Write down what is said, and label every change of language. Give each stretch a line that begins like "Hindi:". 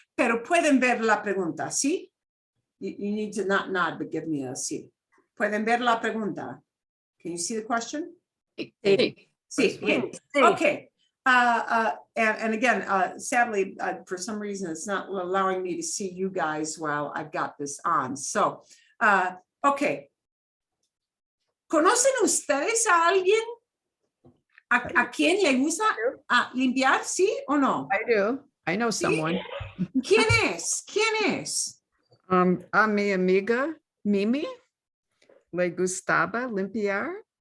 Spanish: Pero pueden ver la pregunta, ¿sí?
English: You need to not nod, but give me a sí.
Spanish: ¿Pueden ver la pregunta?
English: Can you see the question?
Spanish: Sí. Sí, bien. Sí.
English: Okay. And again, sadly, for some reason, it's not allowing me to see you guys while I've got this on. So, okay.
Spanish: ¿Conocen ustedes a alguien a quien le gusta limpiar, sí o no?
English: I do. I know
Spanish: Sí.
English: someone.
Spanish: ¿Quién es? ¿Quién es? A mi amiga Mimi le gustaba limpiar.